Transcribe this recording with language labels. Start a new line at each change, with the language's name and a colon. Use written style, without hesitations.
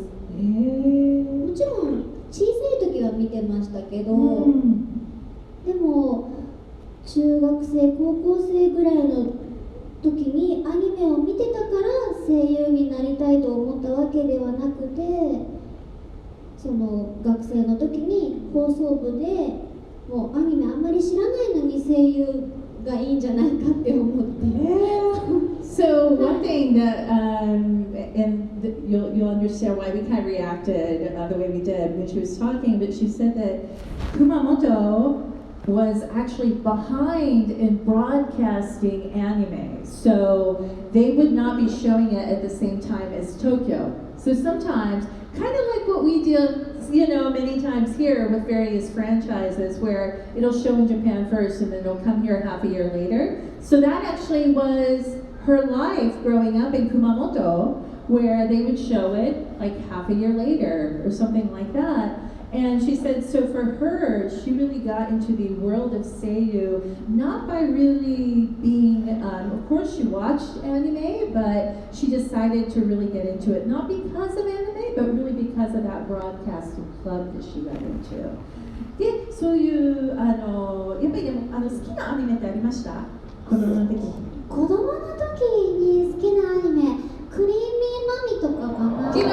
Japanese: もちろん小さい時は見てましたけど、でも中学生高校生ぐらいの時にアニメを見てたから声優になりたいと思ったわけではなくて、その学生の時に放送部でもうアニメあんまり知らないのに声優がいいんじゃないかって思って。
English: So one thing that, and you'll understand why we kind of reacted the way we did when she was talking, but she said that Kumamoto was actually behind in broadcasting anime, so they would not be showing it at the same time as Tokyo. So sometimes, kind of like what we do, many times here with various franchises, where it'll show in Japan first and then it'll come here half a year later. So that actually was her life growing up in Kumamoto, where they would show it like half a year later or something like that. And she said, so for her, she really got into the world of Seiyu, not by really being, of course she watched anime, but she decided to really get into it, not because of anime, but really because of that broadcasting club that she got into.
Japanese: で、そういうやっぱりでも好きなアニメってありました？子供の時。子供の時に好きなアニメ、クリーミーマミとかかな。